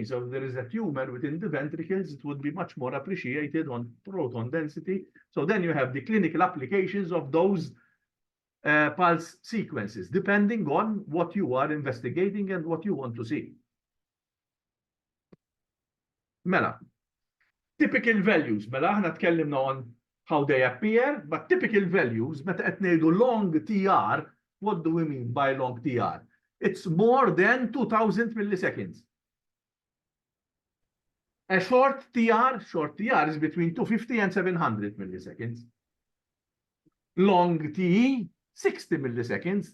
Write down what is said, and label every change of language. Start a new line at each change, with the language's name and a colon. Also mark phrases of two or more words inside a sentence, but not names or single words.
English: So if there is a tumor within the ventricles, it would be much more appreciated on proton density. So then you have the clinical applications of those pulse sequences, depending on what you are investigating and what you want to see. Mela, typical values.
Maltese: Mela, ħna tkellimna
English: on how they appear, but typical values,
Maltese: meta qed ngħidu
English: long TR, what do we mean by long TR? It's more than 2000 milliseconds. A short TR is between 250 and 700 milliseconds. Long TE, 60 milliseconds.